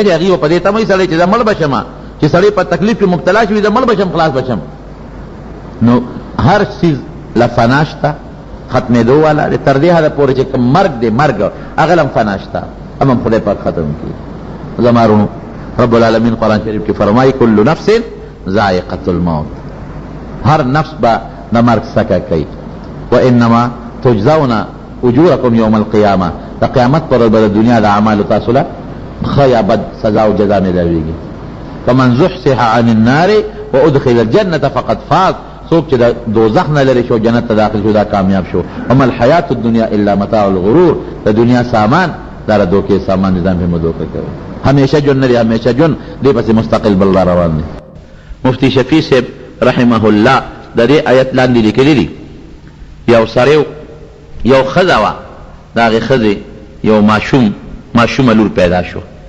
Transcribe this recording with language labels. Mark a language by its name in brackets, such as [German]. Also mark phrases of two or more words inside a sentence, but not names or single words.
[Pashto] چې هغوی به په دې تمه سړی چې زه مړ به شم چې سړی په تکلیف کې مبتلا شوي زه مړ به شم خلاص به شم نو هر څیز له فنا شته ختمېدو والا دی تر دې حده پورې چې کوم مرګ دی مرګ هغه له هم فنا شته هم خدای پاک ختم کړي زمارونو [Arabic] رب العالمین [Pashto] قرآن شریف کې فرمایي [Arabic] کل نفس ذائقة الموت [Pashto] هر نفس به د مرګ څکه کوي [Arabic] وانما تجزون اجورکم یوم القیامه [Pashto] د قیامت پر ورځ به د دنیا د اعمالو تاسو له ښه یا بد سزا او جزا ملاویږي [Arabic] فمن زحزح عن النار وادخل الجنة فقد فاز [Pashto] څوک چې د دوزخ نه لرې شو جنت ته داخل شو دا کامیاب شو [Arabic] وما الحیات الدنیا الا متاع الغرور [Pashto] د دنیا سامان دا د دوکې سامان نظام په مدوکه کوي همیشه جون نه دی همیشه جون دی پسې مستقل بل را روان دی مفتی شفیع صاحب [Arabic] رحمه الله [Pashto] د دې آیت لاندې لیکلي دي یو سړی یو ښځه وه د هغې ښځې یو ماشومه لور پیدا شو